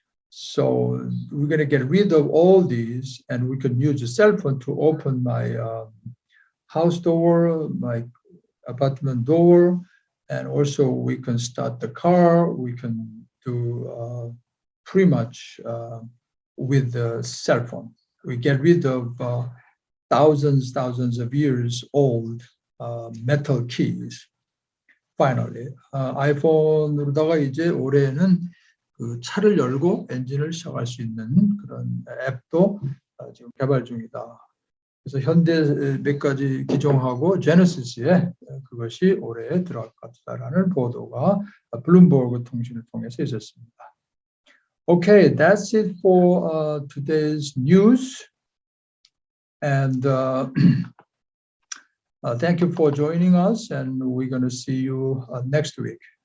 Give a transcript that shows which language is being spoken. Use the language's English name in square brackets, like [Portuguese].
[English] So we're going to get rid of all these, and we can use a cell phone to open my house door, my apartment door, and also we can start the car. We can do pretty much with the cell phone. We get rid of thousands of years old metal keys. Finally, [Korean] 아이폰으로다가 이제 올해는 그 차를 열고 엔진을 시작할 수 있는 그런 앱도 지금 개발 중이다. 그래서 현대 몇 가지 기종하고 제네시스에 그것이 올해에 들어갈 것 같다라는 보도가 블룸버그 통신을 통해서 있었습니다. [English] Okay, that's it for today's news. And thank you for joining us, and we're going to see you next week.